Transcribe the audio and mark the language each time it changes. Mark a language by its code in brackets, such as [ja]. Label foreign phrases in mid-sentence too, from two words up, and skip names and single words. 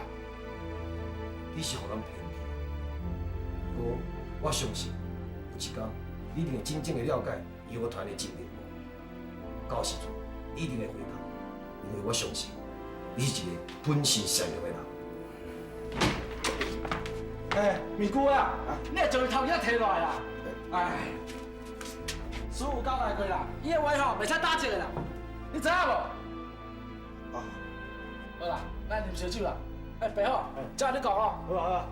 [nan] 你是互人骗去，不过我相信有一天你一定会真正的了解义和团的真面目。到时阵你一定会回头，因为我相信你是一个本性善良的人。哎，咪姑啊，你也从头遐摕落来啦。哎，师傅交代过啦，伊个话吼袂使打折的啦，你知影无？哦，好啦，咱啉烧酒啦。哎，白好，照你讲哦。好啊好啊。